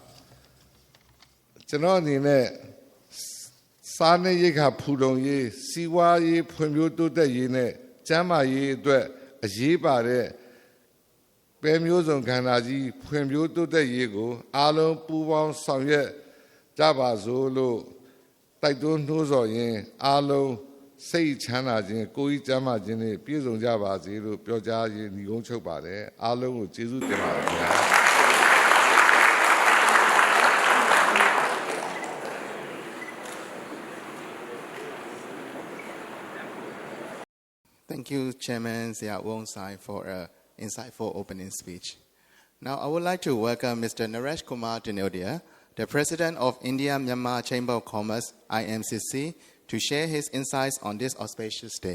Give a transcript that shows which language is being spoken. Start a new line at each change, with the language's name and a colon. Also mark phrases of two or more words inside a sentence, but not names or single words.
Burmese: ကျွန်တော်အနေနဲ့စားနပ်ရိက္ခာဖူလုံရေးစီးပွားရေးဖွံ့ဖြိုးတိုးတက်ရေးနဲ့ကျန်းမာရေးအတွက်အရေးပါတဲ့ပဲမျိုးစုံခန္ဓာကြီးဖွံ့ဖြိုးတိုးတက်ရေးကိုအားလုံးပူးပေါင်းဆောင်ရွက်ကြပါစို့လို့တိုက်တွန်းနှိုးဆော်ရင်းအားလုံးစိတ်ချမ်းသာခြင်းကိုယ်ကြီးကျန်းမာခြင်းနဲ့ပြည့်စုံကြပါစေလို့ပြောကြားရင်းညီကုန်းချုပ်ပါတယ်အားလုံးကိုကျေးဇူးတင်ပါတယ်ခင်ဗျာ
English: Thank you, Chairman Zia Wong Sai, for an insightful opening speech. Now, I would like to welcome Mr. Naresh Kumar Dinodia, the President of India-Myanmar Chamber of Commerce, IMCC, to share his insights on this auspicious day.